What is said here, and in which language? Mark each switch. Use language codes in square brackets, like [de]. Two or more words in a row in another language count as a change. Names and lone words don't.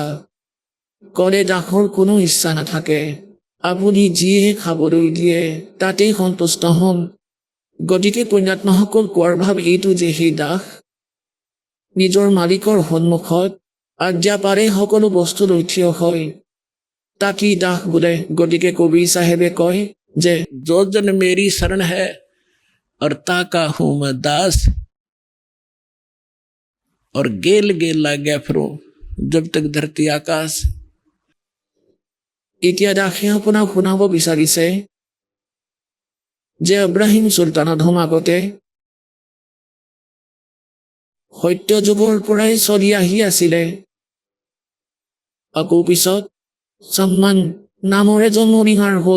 [as] ক'লে দাসৰ কোনো ইচ্ছা নাথাকে, আপুনি যিয়ে খাবলৈ দিয়ে তাতেই সন্তুষ্ট হ'ম। গতিকে পুণ্যাত্মাসকল কোৱাৰ ভাৱ এইটো যে সেই দাস নিজৰ মালিকৰ সন্মুখত আজ্ঞা পাৰে সকলো বস্তু লৈ থিয় হয়, তাকেই দাস বোলে। গতিকে কবিৰ চাহেবে কয় যে [hi] जो जन मेरी शरण है और ताका हूं मैं दास, और गेल गेल ला गया फिरूं जब तक धरती आकाश। [as] এতিয়া দাসে আপোনাক শুনাব বিচাৰিছে যে আব্ৰাহিম চুলতান অধম আগতে সত্য যুগৰ পৰাই চলি আহি আছিলে। আকৌ পিছত চাহমান নামৰ এজন মণিহাৰ হ'ল।